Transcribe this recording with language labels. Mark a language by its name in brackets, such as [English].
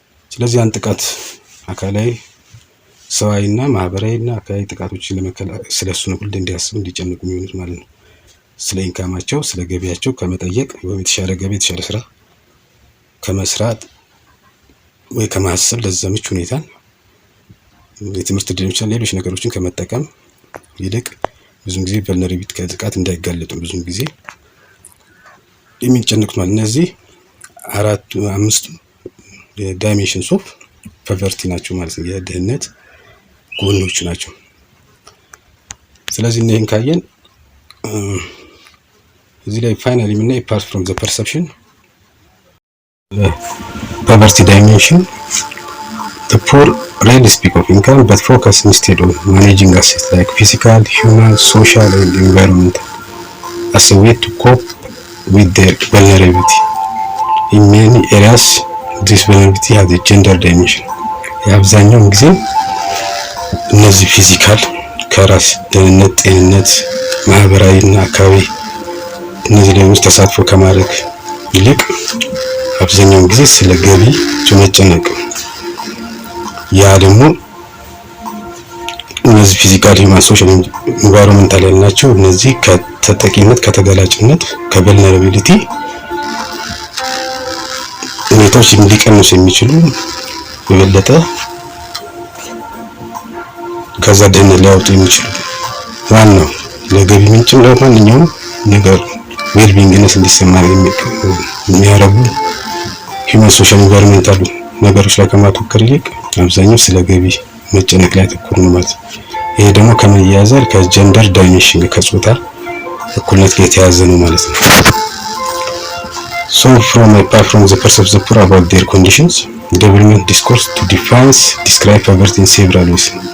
[Amharic] ስለዚህ ያን ጥቃት አካላዊ ሰዋዊና ማህበራዊና አካላዊ ጥቃቶችን ለመከላከል ስለሱ ነው ሁሉ እንዲያስቡ እንዲጨነቁ የሚሆኑት ማለት ነው። ስለ ኢንካማቸው ስለ ገቢያቸው ከመጠየቅ ወይም የተሻለ ገቢ የተሻለ ስራ ከመስራት ወይ ከማሰብ ለዛ ምቹ ሁኔታን የትምህርት ዕድሎችን ሌሎች ነገሮችን ከመጠቀም ይልቅ ብዙም ጊዜ ቨልነራቢሊቲ ከጥቃት እንዳይጋለጡ ብዙም ጊዜ የሚጨነቁት ማለት እነዚህ አምስቱ ዳይሜንሽንስ ኦፍ ፖቨርቲ ናቸው ማለት ነው። የድህነት ጎኖች ናቸው። ስለዚህ እነዚህን ካየን እዚህ ላይ ፋይናሊ የምናይ [English] apart from the perception poverty dimension the poor rarely speak of income but focus instead on managing assets like physical, human, social and environmental as a way to cope with their vulnerability. In many areas this vulnerability has a gender dimension. [Amharic] የአብዛኛውን ጊዜ እነዚህ ፊዚካል ከራስ ደህንነት፣ ጤንነት፣ ማህበራዊ እና አካባቢ እነዚህ ላይ ተሳትፎ ከማድረግ ይልቅ አብዛኛውን ጊዜ ስለ ገቢ መጨነቅ ያ ደግሞ እነዚህ ፊዚካል፣ ሂውማን፣ ሶሻል፣ ኢንቫይሮንመንታል ያልናቸው እነዚህ ከተጠቂነት፣ ከተጋላጭነት፣ ከቨልነራቢሊቲ ሁኔታዎች ሊቀንሱ የሚችሉ የበለጠ ከዛ ድህነት ሊያወጡ የሚችሉ ዋናው ለገቢ ምንጭም ለማንኛውም ነገር ዌልቢንግነስ እንዲሰማ የሚያደርጉ ሂውማን፣ ሶሻል፣ ኢንቫይሮንመንታል ነገሮች ላይ ከማተኮር ይልቅ አብዛኛው ስለ ገቢ መጨነቅ ላይ ያተኮሩ ነው ማለት ነው። ይሄ ደግሞ ከምን ይያዛል? ከጀንደር ዳይሜንሽን ከጾታ እኩልነት ጋር የተያያዘ ነው ማለት ነው። [English] So apart from the perception of the poor about their conditions, development discourse to describe poverty in several ways.